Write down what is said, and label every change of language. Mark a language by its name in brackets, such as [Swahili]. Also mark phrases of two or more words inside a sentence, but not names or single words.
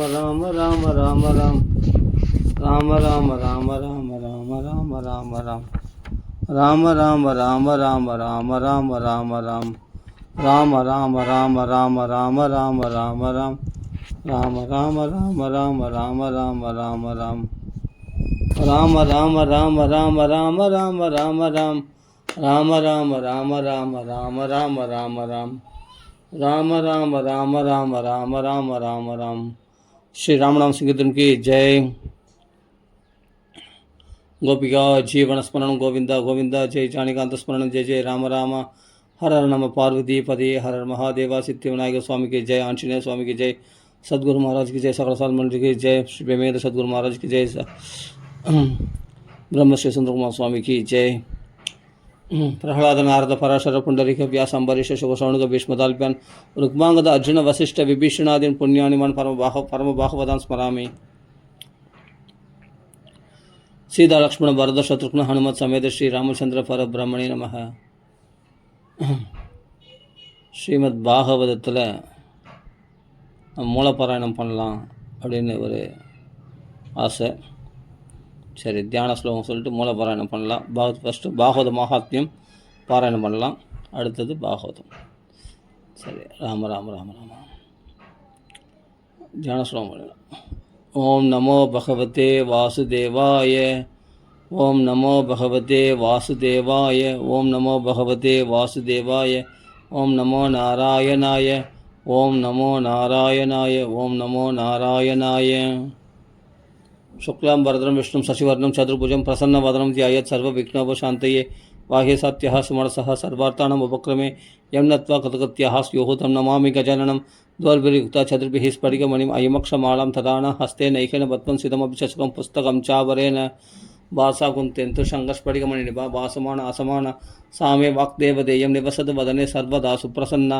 [Sanskrit] ராம ராம ராம ராம் ராம ராம ராம ராம ராம ராம ராம ராம் ராம ராம ராம ராம ராம ராம ராம ராம் ராம ராம ராம ராம ராம ராம ராம ராம் ராம ராம ராம ராம ராம ராம ராம ராம் ராம ராம ராம ராம ராம ராம ராம ராம் ராம ராம ராம ராம ராம ராம ராம ராம் ராம ராம ராம ராம ராம ராம ராம ராம். [Hindi] श्री राम नाम संकीर्तन की जय. [Sanskrit] गोपिका जीवन स्मरण गोविंदा गोविंदा जय जानिकांत स्मरण जय जय राम राम हर हर नम पार्वती पदे हर हर महादेवा सिद्धिविनायक स्वामी [Hindi] की जय. आंजनेय स्वामी की जय. सदगुरु महाराज की जय. सकल साल मंडली की जय. श्री प्रेमेंद्र सदगुरु महाराज की जय. ब्रह्मश्री सुंदर कुमार स्वामी की जय. [Sanskrit] प्रह्लाद नारद पराशर पुंडरीक व्यास अंबरीश शुभसौनक भीष्मताल्प्यान रुक्मांगद अर्जुन वसिष्ठ विभीषणादीन पुण्यानिमान परम बाहुवदान स्मरामि. सीता लक्ष्मण भरत शत्रुघ्न हनुमत समेत श्री रामचंद्र परब्रह्मणे नमः. [Tamil] ஸ்ரீமத் பாகவதத்தில் மூலப்பாராயணம் பண்ணலாம் அப்படின்னு ஒரு ஆசை. சரி, தியான ஸ்லோகம் சொல்லிட்டு மூலப்பாராயணம் பண்ணலாம். ஃபஸ்ட்டு பாகவத மகாத்மியம் பாராயணம் பண்ணலாம். அடுத்தது பாகவதம். சரி, ராம ராம ராம ராம தியான ஸ்லோகம் பண்ணலாம். [Sanskrit] ओं नमो भगवते वासुदेवाय. ओं नमो भगवते वासुदेवाय. ओं नमो भगवते वासुदेवाय। ओं नमो नारायणाय. ओं नमो नारायणाय। ओं नमो नारायणाय. शुक्लां वरदं विष्णुं शशिवर्णं चतुर्भुजं प्रसन्नवदनं ध्यायेत् सर्वविघ्नोपशान्तये. बाह्ये सत्यः सुमनसः सर्वार्थानाम् उपक्रमे यं नत्वा कृतकृत्यः स्युः तं नमामि गजाननं. द्वौर्भिर्युक्ता चतुर्भिः स्फटिकमणिम् अयमक्षमालां तदान हस्ते नैकेन पद्मं स्थितमपि चषकं पुस्तकं चावरेण भासा कुन्तेन्तु शङ्खस्फटिकमणिनिभा भासमान असमान सामे वाक्देवदेयं निवसतु वदने सर्वदा सुप्रसन्ना.